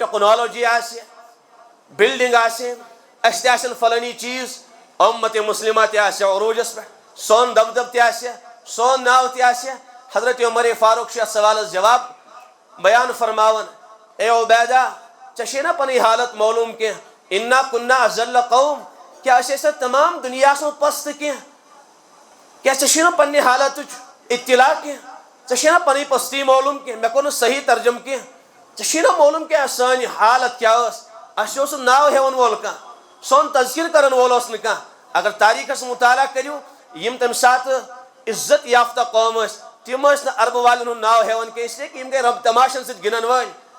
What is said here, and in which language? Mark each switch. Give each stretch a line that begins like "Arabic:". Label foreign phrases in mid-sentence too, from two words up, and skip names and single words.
Kashmiri: ٹیکنالوجی آسہِ بلڈنگ آسہِ اَسہِ تہِ آسن فلٲنی چیٖز اُمت مسلمہ تہِ آسہِ عروٗجس پٮ۪ٹھ سون دبدب تہِ آسہِ سون ناو تہِ آسہِ حضرت عمر فاروق چھُ یتھ سوالس جواب بیان فرماوان اے عبیدہ ژےٚ چھے نا پنٕنۍ حالت معلوٗم کینٛہہ
Arabic: انا کُنا اذل قوم
Kashmiri: کیٛاہ أسۍ ٲسۍ تمام دُنیاہس منٛز پستہٕ کینٛہہ کیٛاہ ژےٚ چھُے نا پننہِ حالتٕچ اطلاع کینٛہہ ژےٚ چھے نا پنٕنۍ پستی معلوٗم کینٛہہ مےٚ کوٚر نہٕ صحیح ترجم کینٛہہ ژےٚ چھُے نا معلوٗم کینٛہہ سٲنۍ حالت کیٛاہ ٲس اَسہِ اوس نہٕ ناو ہٮ۪وان وول کانٛہہ سون تذکر کرن وول اوس نہٕ کانٛہہ اگر تاریٖخس مطالعہ کٔرِو یِم تمہِ ساتہٕ عزت یافتہ قوم ٲسۍ تِم ٲسۍ نہٕ عربہٕ والٮ۪ن ہُنٛد ناو ہٮ۪وان کینٛہہ
Urdu: اسلیے کہ
Kashmiri: یِم گٔے رب تماشن سۭتۍ گِنٛدن وٲلۍ